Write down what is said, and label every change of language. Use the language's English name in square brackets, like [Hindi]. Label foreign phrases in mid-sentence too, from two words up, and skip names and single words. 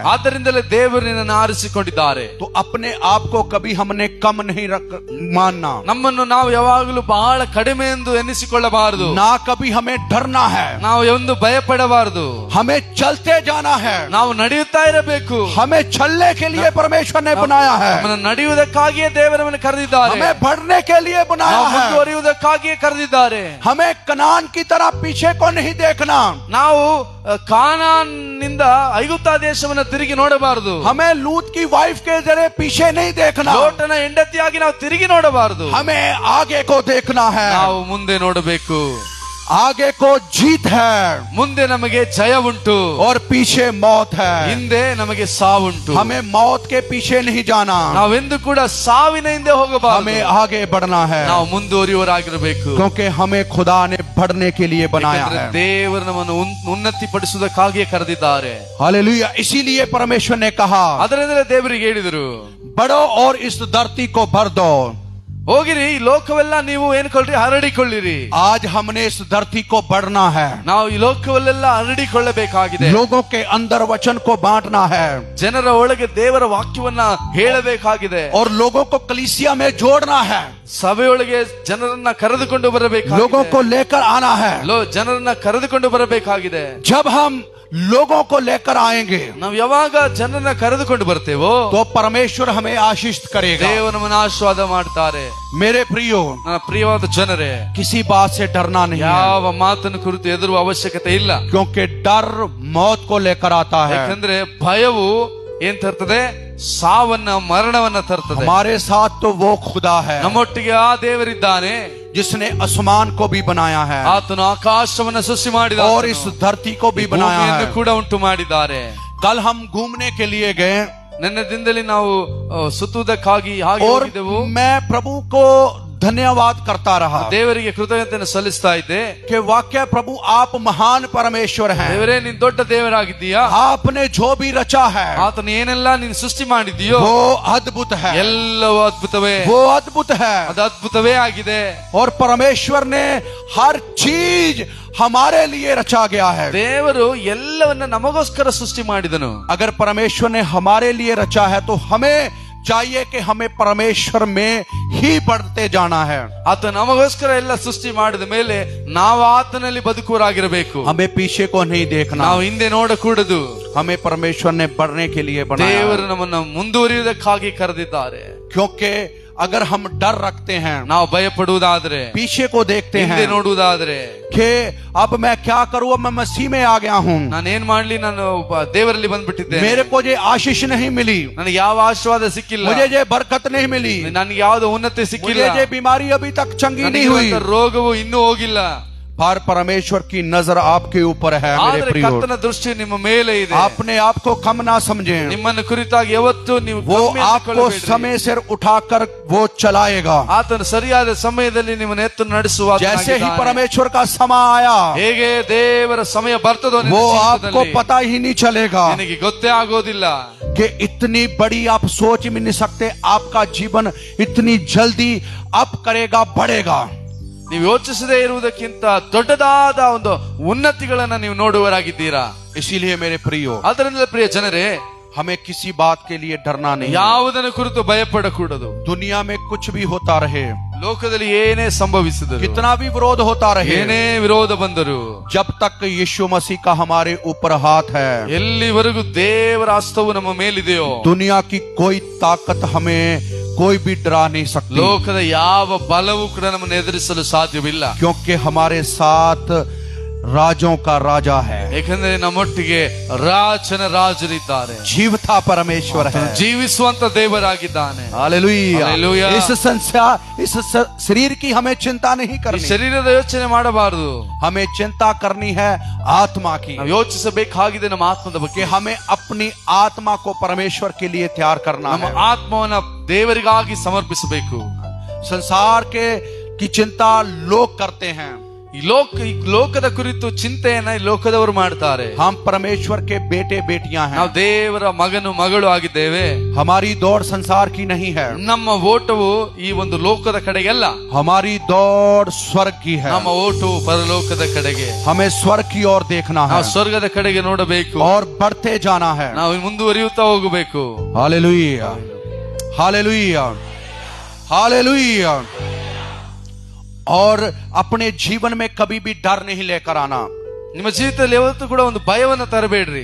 [Kannada] ಆದ್ದರಿಂದಲೇ ದೇವರು ನಿನ್ನನ್ನು ಆರಿಸಿಕೊಂಡಿದ್ದಾರೆ. [Hindi] तो अपने आप को कभी हमने कम नहीं मानना, [Kannada] ನಮ್ಮನ್ನು ನಾವು ಯಾವಾಗಲೂ ಬಹಳ ಕಡಿಮೆ ಎಂದು ಎನ್ನಿಸಿಕೊಳ್ಳಬಾರದು. [Hindi] ना कभी हमें डरना है, [Kannada] ನಾವು ಒಂದು ಭಯಪಡಬಾರದು. [Hindi] हमें चलते जाना है, [Kannada] ನಾವು ನಡೆಯುತ್ತಾ ಇರಬೇಕು. [Hindi] हमें चलने के लिए परमेश्वर ने बनाया है, [Kannada] ನಮ್ಮನ್ನು ನಡೆಯುವುದಕ್ಕಾಗಿಯೇ ದೇವರನ್ನು ಕರೆದಿದ್ದಾರೆ. [Hindi] हमें बढ़ने के लिए बनाया [Kannada] ನಾವು [Hindi] है, [Kannada] ಮುಂದುವರಿಯುವುದಕ್ಕಾಗಿಯೇ ಕರೆದಿದ್ದಾರೆ. [Hindi] हमें कनान की तरह पीछे को नहीं देखना, [Kannada] ನಾವು ಕಾನಾನ್ನಿಂದ ಐಗುಪ್ತ ದೇಶವನ್ನು ತಿರುಗಿ ನೋಡಬಾರದು. [Hindi] हमें लूत की वाइफ के जरिए पीछे नहीं देखना, [Kannada] ಲೋಟನ ಹೆಂಡತಿಯಾಗಿ ನಾವು ತಿರುಗಿ ನೋಡಬಾರದು. [Hindi] हमें आगे को देखना है, [Kannada] ನಾವು ಮುಂದೆ ನೋಡಬೇಕು. [Hindi] आगे को जीत है [Kannada] ಮುಂದೆ ನಮಗೆ ಜಯ ಉಂಟು, [Hindi] और पीछे मौत है, [Kannada] ಹಿಂದೆ ನಮಗೆ ಸಾವುಂಟು. [Hindi] हमें मौत के पीछे नहीं जाना, [Kannada] ನಾವೆಂದು ಕೂಡ ಸಾವಿನ ಹಿಂದೆ ಹೋಗಬಾರದು. [Hindi] हमें आगे बढ़ना है, [Kannada] ನಾವು ಮುಂದುವರಿಯುವವರಾಗಿರಬೇಕು. [Hindi] क्योंकि हमें खुदा ने बढ़ने के लिए बनाया [Kannada] ಯಾಕಂದ್ರೆ [Hindi] है। [Kannada] ದೇವರು ನಮ್ಮನ್ನು ಉನ್ನತಿ ಪಡಿಸುವುದಕ್ಕಾಗಿಯೇ ಕರೆದಿದ್ದಾರೆ. [Hindi] हालेलुया, इसीलिए परमेश्वर ने कहा [Kannada] ಅದರಿಂದಲೇ ದೇವರಿಗೆ ಹೇಳಿದರು, [Hindi] बढ़ो और इस धरती को भर दो। [Kannada] ಹೋಗಿರಿ, ಈ ಲೋಕವೆಲ್ಲ ನೀವು ಏನ್ಕೊಳ್ರಿ, ಹರಡಿಕೊಳ್ಳಿರಿ. [Hindi] आज हमने इस धरती को बढ़ना है, [Kannada] ನಾವು ಈ ಲೋಕವಲ್ಲೆಲ್ಲ ಹರಡಿಕೊಳ್ಳಬೇಕಾಗಿದೆ. [Hindi] लोगों के अंदर वचन को बांटना है [Kannada] ಜನರ ಒಳಗೆ ದೇವರ ವಾಕ್ಯವನ್ನ ಹೇಳಬೇಕಾಗಿದೆ. [Hindi] और लोगों को कलीसिया में जोड़ना है, [Kannada] ಸಭೆಯೊಳಗೆ ಜನರನ್ನ ಕರೆದುಕೊಂಡು ಬರಬೇಕಾಗಿದೆ. [Hindi] लोगों को लेकर आना है। [Kannada] ಜನರನ್ನ ಕರೆದುಕೊಂಡು ಬರಬೇಕಾಗಿದೆ. [Hindi] जब हम लोगों को लेकर आएंगे [Kannada] ನಾವು ಯಾವಾಗ ಜನರನ್ನ ಕರೆದುಕೊಂಡು ಬರ್ತೇವೋ [Hindi] तो परमेश्वर हमें आशीष करेगा। [Kannada] ದೇವರು ನಮ್ಮನ್ನು ಆಶೀರ್ವಾದ ಮಾಡ್ತಾರೆ. [Hindi] मेरे प्रियो, [Kannada] ನನ್ನ ಪ್ರಿಯವಾದ ಜನರೇ, [Hindi] किसी बात से डरना नहीं है, [Kannada] ಯಾವ ಮಾತನ್ನು ಕುರಿತು ಹೆದರುವ ಅವಶ್ಯಕತೆ ಇಲ್ಲ. [Hindi] क्योंकि डर मौत को लेकर आता है, [Kannada] ಯಾಕಂದ್ರೆ ಭಯವು ಏನ್ ತರ್ತದೆ, ಸಾವನ್ನ ಮರಣವನ್ನ ತರ್ತದೆ. [Hindi] हमारे साथ तो वो खुदा है [Kannada] ನಮ್ಮೊಟ್ಟಿಗೆ ಆ ದೇವರಿದ್ದಾನೆ, [Hindi] जिसने आसमान को भी बनाया है [Kannada] ಆತನು ಆಕಾಶವನ್ನ ಸೃಷ್ಟಿ ಮಾಡಿದ [Hindi] और इस धरती को भी बनाया है. [Kannada] ಕೂಡ ಉಂಟು ಮಾಡಿದ್ದಾರೆ. [Hindi] कल हम घूमने के लिए गए [Kannada] ನನ್ನ ದಿನದಲ್ಲಿ ನಾವು ಸುತ್ತುವುದಕ್ಕಾಗಿ ಹಾಗೆ [Hindi] और [Kannada] ಹೋಗಿದ್ದೆವು. [Hindi] मैं प्रभु को धन्यवाद करता रहा [Kannada] ದೇವರಿಗೆ ಕೃತಜ್ಞತೆಯನ್ನು ಸಲ್ಲಿಸ್ತಾ ಇದ್ದೆ. [Hindi] कि वाकई प्रभु आप महान परमेश्वर हैं. [Kannada] ದೇವರೇ ನೀನ್ ದೊಡ್ಡ ದೇವರಾಗಿದ್ದೀಯಾ, [Hindi] आपने जो भी रचा है [Kannada] ಆತನು ಏನೆಲ್ಲ ನೀನು ಸೃಷ್ಟಿ ಮಾಡಿದೀಯೋ [Hindi] वो अद्भुत है, [Kannada] ಎಲ್ಲವೂ ಅದ್ಭುತವೇ, [Hindi] वो अद्भुत है. [Kannada] ಅದು ಅದ್ಭುತವೇ ಆಗಿದೆ. [Hindi] और परमेश्वर ने हर चीज हमारे लिए रचा गया है. [Kannada] ದೇವರು ಎಲ್ಲವನ್ನ ನಮಗೋಸ್ಕರ ಸೃಷ್ಟಿ ಮಾಡಿದನು. [Hindi] अगर परमेश्वर ने हमारे लिए रचा है तो हमें चाहिए कि हमें परमेश्वर में ही बढ़ते जाना है. [Kannada] ಆತ ನಮಗೋಸ್ಕರ ಎಲ್ಲ ಸೃಷ್ಟಿ ಮಾಡಿದ ಮೇಲೆ ನಾವು ಆತನಲ್ಲಿ ಬದುಕುವರಾಗಿರಬೇಕು. [Hindi] हमें पीछे को नहीं देखना, [Kannada] ನಾವು ಹಿಂದೆ ನೋಡಕೂಡದು. [Hindi] हमें परमेश्वर ने बढ़ने के लिए बनाया. [Kannada] ದೇವರು ನಮ್ಮನ್ನು ಮುಂದುವರಿಯುವುದಕ್ಕಾಗಿ ಕರೆದಿದ್ದಾರೆ. [Hindi] क्योंकि अगर हम डर रखते हैं, [Kannada] ನಾವು ಭಯಪಡುವುದಾದ್ರೆ, [Hindi] पीछे को देखते [Kannada] ಹಿಂದೆ [Hindi] हैं [Kannada] ನೋಡುವುದಾದ್ರೆ, [Hindi] कि अब मैं क्या करूं, अब मैं मसीह में आ गया हूं, [Kannada] ನಾನು ಏನ್ ಮಾಡ್ಲಿ, ನಾನು ದೇವರಲ್ಲಿ ಬಂದ್ಬಿಟ್ಟಿದ್ದೇನೆ, [Hindi] मेरे को ये आशीष नहीं मिली, [Kannada] ನನಗೆ ಯಾವ ಆಶೀರ್ವಾದ ಸಿಕ್ಕಿಲ್ಲ, [Hindi] मुझे ये बरकत नहीं मिली, [Kannada] ನನಗೆ ಯಾವ್ದು ಉನ್ನತಿ ಸಿಕ್ಕಿಲ್ಲ, [Hindi] मुझे ये बीमारी अभी तक चंगी नहीं हुई, [Kannada] ನನಗೆ ರೋಗವು ಇನ್ನೂ ಹೋಗಿಲ್ಲ. [Hindi] पर परमेश्वर की नजर आपके ऊपर है मेरे [Kannada] ಆದ್ರೆ [Hindi] प्रियो. [Kannada] ಕರ್ತನ ದೃಷ್ಟಿ ನಿಮ್ಮ ಮೇಲೆ ಇದೆ. [Hindi] आपने आपको कम ना समझें, [Kannada] ನಿಮ್ಮನ್ನು ಕುರಿತಾಗಿ ಯಾವತ್ತೂ ನೀವು [Hindi] वो [Kannada] ಕಮ್ಮಿ [Hindi] आपको [Kannada] ಅಂದುಕೊಳ್ಳಬೇಡ್ರಿ. [Hindi] समय से उठाकर वो चलाएगा. [Kannada] ಆತನು ಸರಿಯಾದ ಸಮಯದಲ್ಲಿ ನಿಮ್ಮನ್ನು ಎತ್ತು ನಡೆಸುವ [Hindi] जैसे ही परमेश्वर का समय आया, [Kannada] ಹೇಗೆ ದೇವರ ಸಮಯ ಬರ್ತದೋ ನಿನ್ನ [Hindi] वो आपको [Kannada] ಜೀವಿತದಲ್ಲಿ, [Hindi] पता ही नहीं चलेगा [Kannada] ನಿನಗೆ ಗೊತ್ತೇ ಆಗೋದಿಲ್ಲ. [Hindi] कि इतनी बड़ी आप सोच भी नहीं सकते, आपका जीवन इतनी जल्दी अब करेगा, बढ़ेगा. [Kannada] ನೀವು ಯೋಚಿಸದೇ ಇರುವುದಕ್ಕಿಂತ ದೊಡ್ಡದಾದ ಒಂದು ಉನ್ನತಿಗಳನ್ನ ನೀವು ನೋಡುವರಾಗಿದ್ದೀರಾ. [Hindi] इसीलिए मेरे प्रियो, [Kannada] ಅದರಿಂದ ಪ್ರಿಯ ಜನರೇ, [Hindi] हमें किसी बात के लिए डरना नहीं. [Kannada] ಯಾವುದನ್ನು ಕುರಿತು ಭಯಪಡಕೂಡದು. [Hindi] दुनिया में कुछ भी होता रहे, [Kannada] ಲೋಕದಲ್ಲಿ ಏನೇ ಸಂಭವಿಸಿದರು, [Hindi] कितना भी विरोध होता रहे, [Kannada] ಏನೇ ವಿರೋಧ ಬಂದರು, [Hindi] जब तक यीशु मसीह का हमारे ऊपर हाथ है, [Kannada] ಎಲ್ಲಿವರೆಗೂ ದೇವರ ಹಸ್ತವು ನಮ್ಮ ಮೇಲಿದೆಯೋ, [Hindi] दुनिया की कोई ताकत हमें कोई भी डरा नहीं सकती. [Kannada] ಲೋಕದ ಯಾವ ಬಲವೂ ಕೂಡ ನಮ್ಮನ್ನು ಎದುರಿಸಲು ಸಾಧ್ಯವಿಲ್ಲ. [Hindi] क्योंकि हमारे साथ राजों का राजा है, [Kannada] ಏಕೆಂದರೆ ನಮ್ಮೊಟ್ಟಿಗೆ ರಾಜನ ರಾಜರಿದ್ದಾರೆ. [Hindi] जीवता परमेश्वर है, [Kannada] ಜೀವಿಸುವಂತ ದೇವರಾಗಿದ್ದಾನೆ. [Hindi] हालेलुया. हालेलुया. इस संसार, इस शरीर की हमें चिंता नहीं [Kannada] ಈ [Hindi] करनी, [Kannada] ಶರೀರದ ಯೋಚನೆ ಮಾಡಬಾರದು. [Hindi] हमें चिंता करनी है आत्मा की, [Kannada] ನಾವು ಯೋಚಿಸಬೇಕಾಗಿದೆ ನಮ್ಮ ಆತ್ಮದ [Hindi] कि [Kannada] ಬಗ್ಗೆ. [Hindi] हमें अपनी आत्मा को परमेश्वर के लिए तैयार करना [Kannada] ನಮ್ಮ [Hindi] है. [Kannada] ಆತ್ಮವನ್ನ ದೇವರಿಗಾಗಿ ಸಮರ್ಪಿಸಬೇಕು. [Hindi] संसार की चिंता लोग करते हैं, [Kannada] ಈ ಲೋಕದ ಕುರಿತು ಚಿಂತೆಯನ್ನ ಈ ಲೋಕದವರು ಮಾಡ್ತಾರೆ. [Hindi] हम परमेश्वर के बेटे बेटियां हैं. [Kannada] ನಾವು ದೇವರ ಮಗನು ಮಗಳು ಆಗಿದ್ದೇವೆ. [Hindi] हमारी दौड़ संसार की नहीं है, [Kannada] ನಮ್ಮ ಓಟವು ಈ ಒಂದು ಲೋಕದ ಕಡೆಗೆಲ್ಲ, [Hindi] हमारी दौड़ स्वर्ग की है. [Kannada] ನಮ್ಮ ಓಟವು ಪರಲೋಕದ ಕಡೆಗೆ. [Hindi] हमें स्वर्ग की ओर देखना है [Kannada] ನಾವು ಸ್ವರ್ಗದ ಕಡೆಗೆ ನೋಡಬೇಕು, [Hindi] और बढ़ते जाना है. [Kannada] ನಾವು ಮುಂದುವರಿಯುತ್ತಾ ಹೋಗಬೇಕು. [Hindi] हालेलुया, हालेलुया, हालेलुया. और अपने जीवन में कभी भी डर नहीं लेकर आना. [Kannada] ನಿಮ್ಮ ಜೀವಿತದಲ್ಲಿ ಯಾವತ್ತೂ ಕೂಡ ಒಂದು ಭಯವನ್ನ ತರಬೇಡ್ರಿ.